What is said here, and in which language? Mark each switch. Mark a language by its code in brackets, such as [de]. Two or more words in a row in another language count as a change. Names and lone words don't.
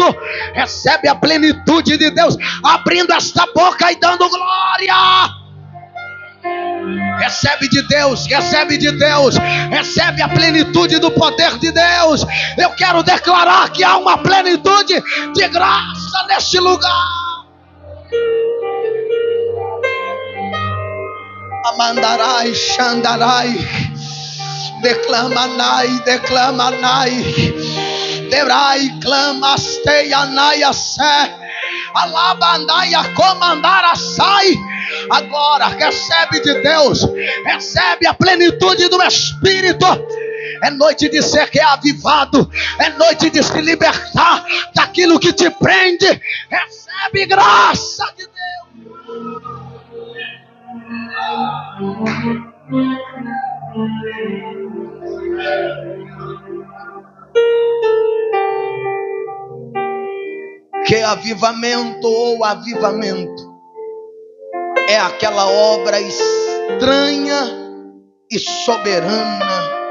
[pt] Recebe a plenitude de Deus, abrindo esta boca e dando glória. Recebe de Deus, recebe de Deus, recebe a plenitude do poder de Deus. Eu quero declarar que há uma plenitude de graça neste lugar. Amandarai, Xandarai, declamanai, Derai, clamasteianai, sé. Alabandaia, comandara, sai. Agora recebe de Deus, recebe a plenitude do Espírito. É noite de ser reavivado, é noite de se libertar daquilo que te prende. Recebe graça de Deus. Que avivamento ou avivamento é aquela obra estranha e soberana,